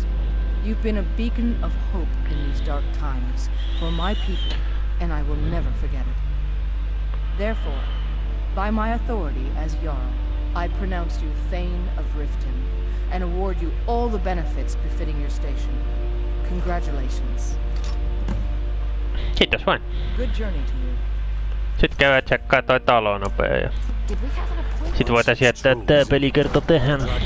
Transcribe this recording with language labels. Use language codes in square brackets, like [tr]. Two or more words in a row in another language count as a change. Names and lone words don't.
[en] You've been a beacon of hope in these dark times for my people, and I will never forget it. Therefore, by my authority as Jarl, I pronounce you Thane of Riften, and award you all the benefits befitting your station. Congratulations. [fi] Kiitos vain. [en] Good journey to you. [fi] Sitten käydään tsekkaa toi talo nopea ja sit voitais jättää tää pelikerta tähän.